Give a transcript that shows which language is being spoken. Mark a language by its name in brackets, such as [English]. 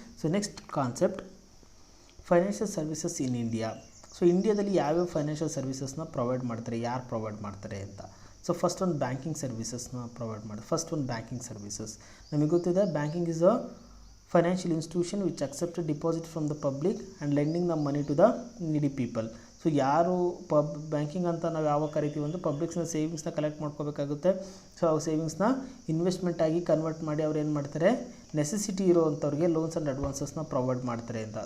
[English] So next concept financial services in India. [Kannada] So ಇಂಡಿಯಾದಲ್ಲಿ ಯಾವ್ಯಾವ financial ಸರ್ವಿಸಸ್ನ provide ಮಾಡ್ತಾರೆ, ಯಾರು ಪ್ರೊವೈಡ್ ಮಾಡ್ತಾರೆ ಅಂತ. ಸೊ ಫಸ್ಟ್ ಒಂದು ಬ್ಯಾಂಕಿಂಗ್ ಸರ್ವಿಸಸ್ನ ಪ್ರೊವೈಡ್ ಮಾಡ್ತಾರೆ. ಫಸ್ಟ್ ಒಂದು ಬ್ಯಾಂಕಿಂಗ್ ಸರ್ವಿಸಸ್ ನಮಗೆ ಗೊತ್ತಿದೆ. [English] Banking is a financial institution which accept a deposit from the public and lending the money to the needy people. [Kannada] So ಯಾರು ಬ್ಯಾಂಕಿಂಗ್ ಅಂತ ನಾವು ಯಾವಾಗ ಕರಿತೀವಿ ಅಂದರೆ ಪಬ್ಲಿಕ್ಸ್ನ ಸೇವಿಂಗ್ಸ್ನ ಕಲೆಕ್ಟ್ ಮಾಡ್ಕೋಬೇಕಾಗುತ್ತೆ. ಸೊ ಆ ಸೇವಿಂಗ್ಸ್ನ ಇನ್ವೆಸ್ಟ್ಮೆಂಟ್ ಆಗಿ ಕನ್ವರ್ಟ್ ಮಾಡಿ ಅವ್ರು ಏನು ಮಾಡ್ತಾರೆ, ನೆಸೆಸಿಟಿ ಇರೋವಂಥವ್ರಿಗೆ ಲೋನ್ಸ್ ಆ್ಯಂಡ್ ಅಡ್ವಾನ್ಸಸ್ನ ಪ್ರೊವೈಡ್ ಮಾಡ್ತಾರೆ ಅಂತ.